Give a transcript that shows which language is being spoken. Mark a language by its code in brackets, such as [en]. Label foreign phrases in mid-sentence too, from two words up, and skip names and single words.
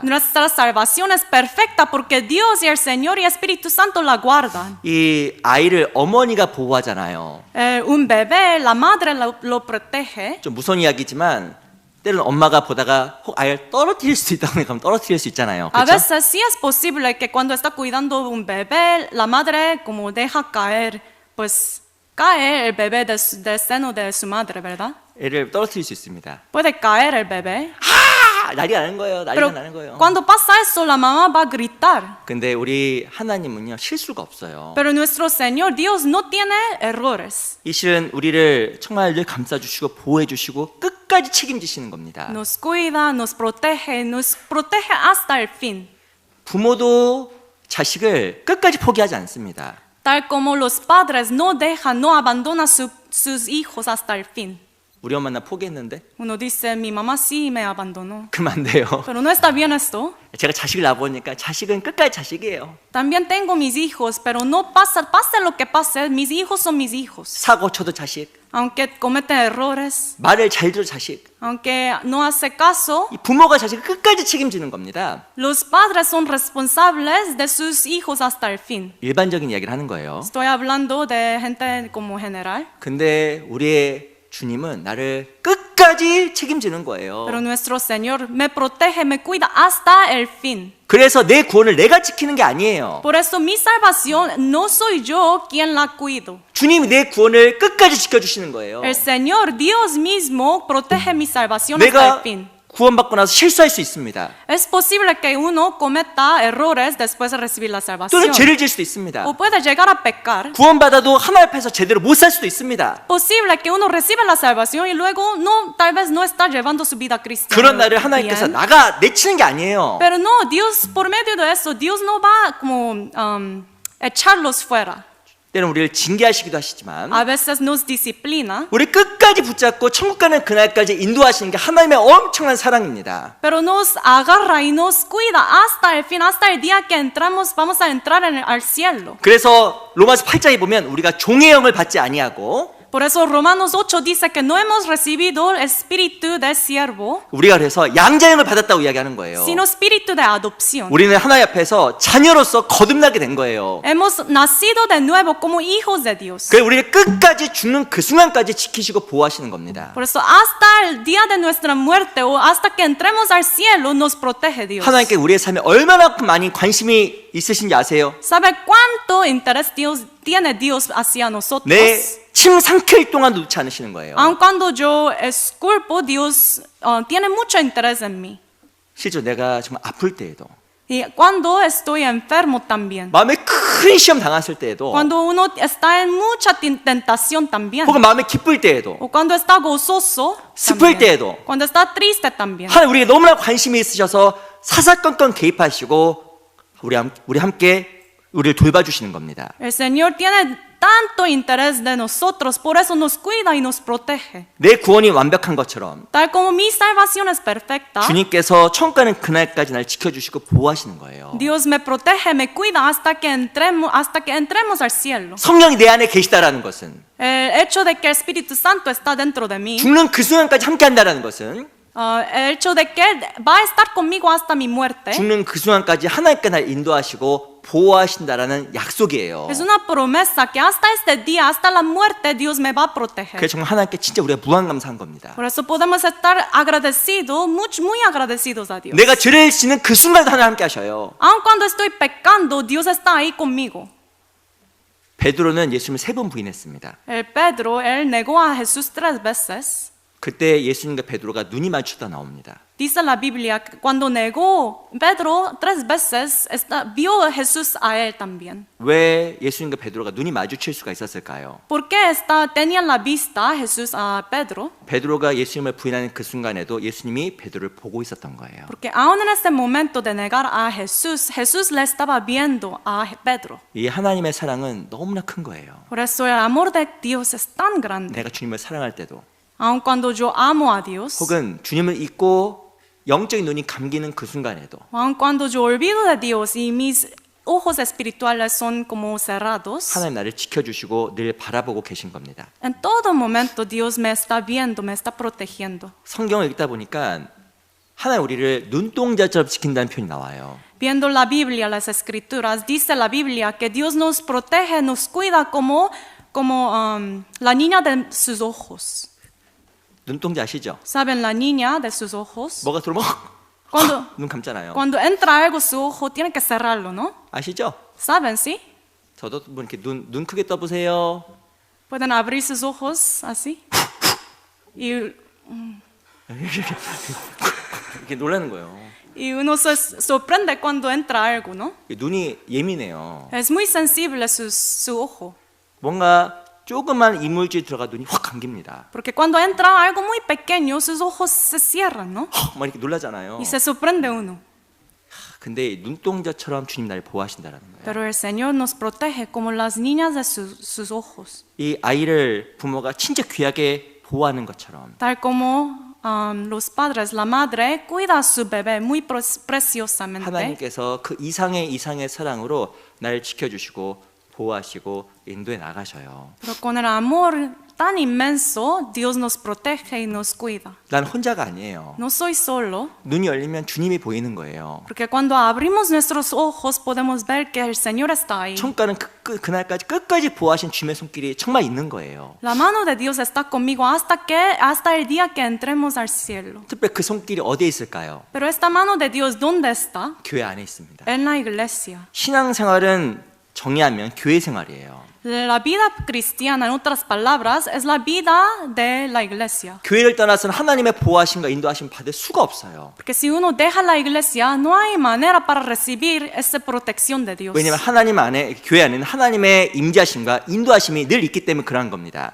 [es] Nuestra salvación es perfecta porque Dios y el Señor y el Espíritu Santo la guardan. [ko] 이 아이를 어머니가 보호하잖아요. [es] Un bebé, la madre lo protege. [ko] 좀 무서운 이야기지만 때로는 엄마가 보다가 혹 아이를 떨어뜨릴 수도 있다고 하면 떨어뜨릴 수 있잖아요. [es] A [ko] 그렇죠? [es] veces sí es posible que cuando está cuidando un bebé, la madre como deja caer, pues cae el bebé del seno de su madre, ¿verdad? [ko] 애를 떨어뜨릴 수 있습니다. [es] Puede caer el bebé. [ko] 난리가 나는 거예요. 난리가 [es] Pero [ko] 나는 거예요. [es] cuando pasa eso, la mamá va a gritar. [ko] 근데 우리 하나님은요 실수가 없어요. [es] Pero nuestro Señor, Dios, no tiene errores. [ko] 이 실은 우리를 정말 늘 감싸주시고 보호해주시고 끝까지 책임지시는 겁니다. [es] Nos cuida, nos protege hasta el fin. [ko] 부모도 자식을 끝까지 포기하지 않습니다. [es] Tal como los padres no dejan, no abandonan sus hijos hasta el fin. [ko] 우리 엄마 나 포기했는데? [es] Uno dice, mi mamá sí me abandonó. [ko] 그러면 안 돼요. [es] Pero no está bien esto. [ko] 제가 자식을 낳아보니까 자식은 끝까지 자식이에요. [es] También tengo mis hijos, pero no pase lo que pase, mis hijos son mis hijos. [ko] 사고 쳐도 자식, [es] Aunque cometen errores, [ko] 말을 잘 들어 자식. [es] aunque no hace caso, [ko] 이 부모가 자식을 끝까지 책임지는 겁니다. [es] los padres son responsables de sus hijos hasta el fin. [ko] 일반적인 이야기를 하는 거예요. [es] Estoy hablando de gente como general, [ko] 근데 우리의 주님은 나를 끝까지 책임지는 거예요. [es] pero nuestro Señor me protege, me cuida hasta el fin. [ko] 그래서 내 구원을 내가 지키는 게 아니에요. [es] Por eso mi salvación no soy yo quien la cuido. [ko] 주님이 내 구원을 끝까지 지켜주시는 거예요. [es] El Señor, Dios mismo, protege mi salvación hasta el [ko] 내가 [es] fin. [ko] 구원받고 나서 실수할 수 있습니다. [es] Es posible que uno cometa errores después de recibir la salvación. [ko] 또는 죄를 질 수도 있습니다. [es] O puede llegar a pecar. [ko] 구원받아도 하나님 앞에서 제대로 못 살 수도 있습니다. [es] Posible que uno reciba la salvación y luego no, tal vez no está llevando su vida cristiana. [ko] 그런 나를 하나님께서 [es] bien. [ko] 나가 내치는 게 아니에요. [es] Pero no, Dios, por medio de eso, Dios no va como echarlos fuera. [ko] 때는 우리를 징계하시기도 하시지만 [es] A veces nos disciplina, [ko] 우리 끝까지 붙잡고 천국 가는 그날까지 인도하시는 게 하나님의 엄청난 사랑입니다. [es] pero nos agarra y nos cuida hasta el fin, hasta el día que entramos, vamos a entrar al cielo. [ko] 그래서 로마서 8장에 보면 우리가 종의 영을 받지 아니하고 [es] Por eso Romanos 8 dice que no hemos recibido el espíritu de siervo, [ko] 우리가 그래서 양자 영을 받았다고 이야기하는 거예요. [es] sino espíritu de adopción. [ko] 우리는 하나님 앞에서 자녀로서 거듭나게 된 거예요. [es] Hemos nacido de nuevo como hijos de Dios. [ko] 그래서 우리를 끝까지 죽는 그 순간까지 지키시고 보호하시는 겁니다. [es] Por eso hasta el día de nuestra muerte o hasta que entremos al cielo nos protege Dios. [ko] 하나님께 우리의 삶에 얼마나 많이 관심이 있으신지 아세요? [es] ¿Sabe cuánto interés tiene Dios hacia nosotros? [ko] 내 침 삼킬 동안 놓지 않으시는 거예요. [es] Aun cuando yo esculpo, Dios tiene mucho interés en mí. [ko] 실제로 내가 정말 아플 때에도 [es] Y cuando estoy enfermo también. [ko] 마음에 큰 시험 당했을 때에도 [es] Cuando uno está en mucha tentación también. [ko] 혹은 마음에 기쁠 때에도 [es] O cuando está gozoso [ko] 슬플 [es] también. [ko] 때에도 [es] Cuando está triste también. [ko] 하나님 우리에게 너무나 관심이 있으셔서 사사건건 개입하시고 우리 함께 우리를 돌봐주시는 겁니다. [es] El Señor tiene tanto interés de nosotros, por eso nos cuida y nos protege. [ko] 내 구원이 완벽한 것처럼 [es] Tal como mi salvación es perfecta, [ko] 주님께서 천국 가는 그날까지 날 지켜주시고 보호하시는 거예요. [es] Dios me protege, me cuida hasta que entremos al cielo. [ko] 성령이 내 안에 계시다라는 것은 [es] El hecho de que el Espíritu Santo está dentro de mí, [ko] 죽는 그 순간까지 함께 한다라는 것은 [es] el hecho de que Él va a estar conmigo hasta mi muerte, [ko] 죽는 그 순간까지 하나님께 날 인도하시고 보호하신다라는 약속이에요. [es] es una promesa que hasta este día, hasta la muerte, Dios me va a proteger. [ko] 그래서 정말 하나님께 진짜 우리가 무한감사한 겁니다. [es] Por eso podemos estar agradecidos, muy agradecidos a Dios. [ko] 내가 죄를 지는 그 순간도 하나님 함께 하셔요. [es] Aun cuando estoy pecando, Dios está ahí conmigo. [ko] 베드로는 예수님을 3번 부인했습니다. [es] El Pedro, él negó a Jesús 3 veces. [ko] 그때 예수님과 베드로가 눈이 마주치다 나옵니다. [es] Dice la Biblia que cuando negó Pedro 3 veces, vio a Jesús a él también. [ko] 왜 예수님과 베드로가 눈이 마주칠 수가 있었을까요? [es] ¿Por qué tenía la vista Jesús a Pedro? [ko] 베드로가 예수님을 부인하는 그 순간에도 예수님이 베드로를 보고 있었던 거예요. [es] Porque aún en ese momento de negar a Jesús, Jesús le estaba viendo a Pedro. [ko] 이 하나님의 사랑은 너무나 큰 거예요. [es] Por eso el amor de Dios es tan grande. [ko] 내가 주님을 사랑할 때도 [es] Aun cuando yo amo a Dios, [ko] 혹은 주님을 잊고 영적인 눈이 감기는 그 순간에도 [es] aun cuando yo olvido de Dios y mis ojos espirituales son como cerrados, [ko] 하나님 나를 지켜주시고 늘 바라보고 계신 겁니다. [es] en todo momento Dios me está viendo, me está protegiendo. [ko] 성경을 읽다 보니까 하나님 우리를 눈동자처럼 지킨다는 표현이 나와요. [es] Viendo la Biblia, las escrituras, dice la Biblia que Dios nos protege, nos cuida como la niña de sus ojos. [ko] 눈동자 아시죠? [es] ¿Saben la niña de sus ojos? [ko] 뭐가 들어오면 눈 감잖아요. [es] Cuando entra algo su ojo, tiene que cerrarlo, ¿no? [ko] 아시죠? [es] ¿Saben, sí? [ko] 저도 뭐 이렇게 눈 크게 떠보세요. [es] Pueden abrir sus ojos así. Y [ko] 이렇게 놀라는 거예요. [es] uno se sorprende cuando entra algo, ¿no? [ko] 눈이 예민해요. [es] Es muy sensible su ojo. [ko] 뭔가 조그만 이물질 들어가 눈이 확 감깁니다. [es] Porque cuando entra algo muy pequeño, sus ojos se cierran, ¿no? [ko] 막 이렇게 놀라잖아요. [es] Y se sorprende uno. [ko] 근데 눈동자처럼 주님 나를 보호하신다라는 거예요. [es] Pero el Señor nos protege como las niñas de sus ojos. [ko] 이 아이를 부모가 진짜 귀하게 보호하는 것처럼 [es] Tal como los padres, la madre cuida a su bebé muy preciosamente. [ko] 하나님께서 그 이상의 사랑으로 나를 지켜주시고 보호하시고 인도해 나가셔요. [es] Pero con el amor tan inmenso, Dios nos protege y nos cuida. [ko] 난 혼자가 아니에요. [es] No soy solo, [ko] 눈이 열리면 주님이 보이는 거예요. [es] porque cuando abrimos nuestros ojos podemos ver que el Señor está ahí. [ko] 천가는 그날까지 끝까지 보호하신 주님의 손길이 정말 있는 거예요. [es] La mano de Dios está conmigo hasta el día que entremos al cielo. [ko] 특별히 그 손길이 어디에 있을까요? [es] Pero esta mano de Dios, ¿dónde está? [ko] 교회 안에 있습니다. [es] En la iglesia. [ko] 신앙생활은 정의하면 교회 생활이에요. [es] La vida cristiana, en otras palabras, es la vida de la iglesia. [ko] 교회를 떠나서는 하나님의 보호하심과 인도하심 받을 수가 없어요. [es] Porque si uno deja la iglesia, no hay manera para recibir esa protección de Dios. [ko] 왜냐하면 하나님 안에 교회 안에는 하나님의 임재하심과 인도하심이 늘 있기 때문에 그러한 겁니다.